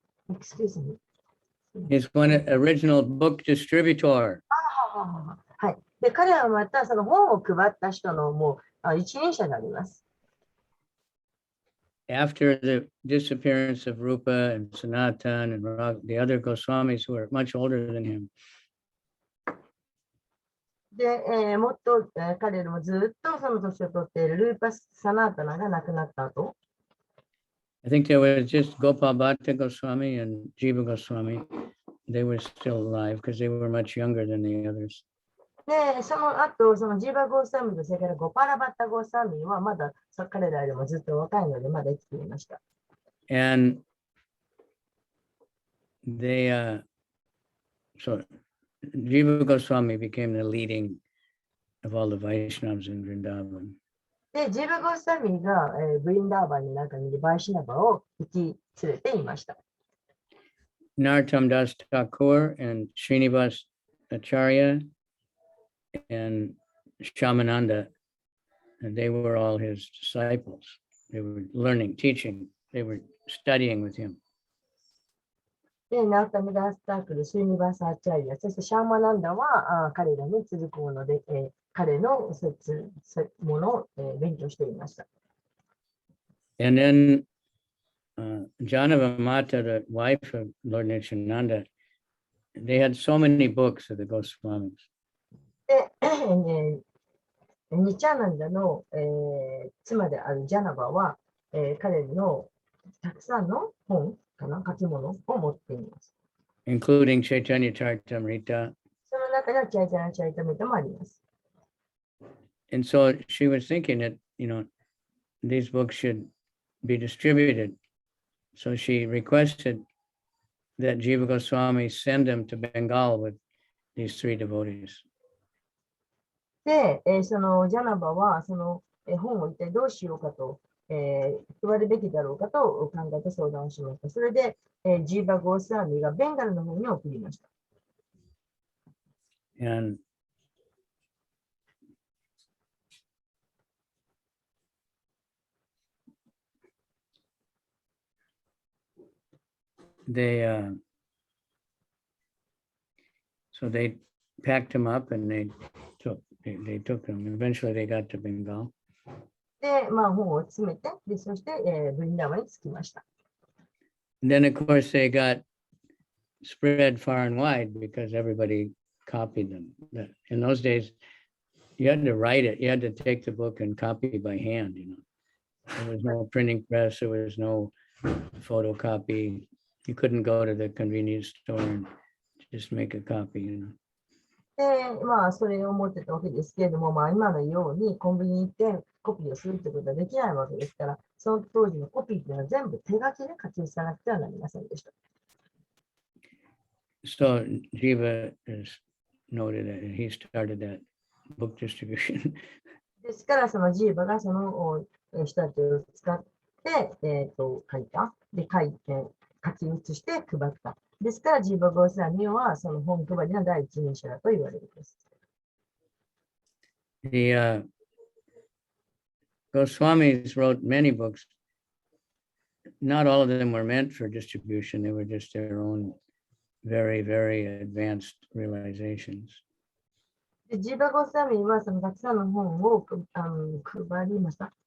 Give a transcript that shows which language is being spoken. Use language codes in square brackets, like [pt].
[en] Excuse me. He's one original book distributor. [ja] はい。で、彼はまたその本を配った人のもう一人者であります。 [en] After the disappearance of Rupa and Sanatan and the other Goswamis who are much older than him, [ja] で、もっと、彼よりもずっとその年を取っているルーパス・サナータナが亡くなった後、 [en] I think there was just Gopal Bhatta Goswami and Jiva Goswami. They were still alive because they were much younger than the others. [ja] で、その後、そのジーバ・ゴーサミとそれからゴパラバッタ・ゴーサミはまだ彼らよりもずっと若いのでまだ生きていました。 [en] And they, so Jiva Goswami became the leading of all the Vaishnavas in Vrindavan. [ja] で、ジーバ・ゴーサミが、ブリンダーバンの中にいるバイシナバを引き連れていました。 [en] Narottam Das Thakur and Srinivas Acharya and Shamananda, and they were all his disciples. They were learning, teaching, they were studying with him. [ja] で、ナウタムダスタークル、シューニバーサーチャイヤ、そしてシャーマナンダは彼らに続くもので、彼のものを、勉強していました。 [en] And then Janava Mata, the wife of Lord Nityananda, they had so many books of the Goswamis. [ja] で、ニチャーナンダの、妻であるジャナバは、彼のたくさんの本かな、書き物を持っています。 [en] Including Chaitanya Charitamrita. [ja] その中にはチャイタナ・チャイタメタもあります。 [en] And so she was thinking that, these books should be distributed. So she requested that Jiva Goswami send them to Bengal with these three devotees. [ja] で、そのジャナバはその、本を一体どうしようかと、配るべきだろうかと考えて相談をしました。それで、ジーバ・ゴースワミがベンガルの方に送りました。 [en] And so they packed him up and they took him. Eventually they got to Bengal. [ja] で、本を詰めて、でそして、ブリンダーバに着きました。 [en] And then of course they got spread far and wide because everybody copied them. In those days, you had to write it. You had to take the book and copy by hand. There was no printing press. There was no photocopy. You couldn't go to the convenience store and just make a copy. [ja] で、それを持ってたわけですけれども、今のようにコンビニに行ってコピーをするということはできないわけですから、その当時のコピーというのは全部手書きで書き写さなくてはなりませんでした。 [en] So Jiva is noted that he started that book distribution. [ja] ですから、そのジーバがその人たちを使って、書いた。で、書き写して配った。ですから、ジーバ・ゴースワミはその本配りの第一人者だと言われるんです。 [en] The Goswamis wrote many books. Not all of them were meant for distribution. They were just their own very, very advanced realizations. [ja] でジーバ・ゴースワミはそのたくさんの本を配りました。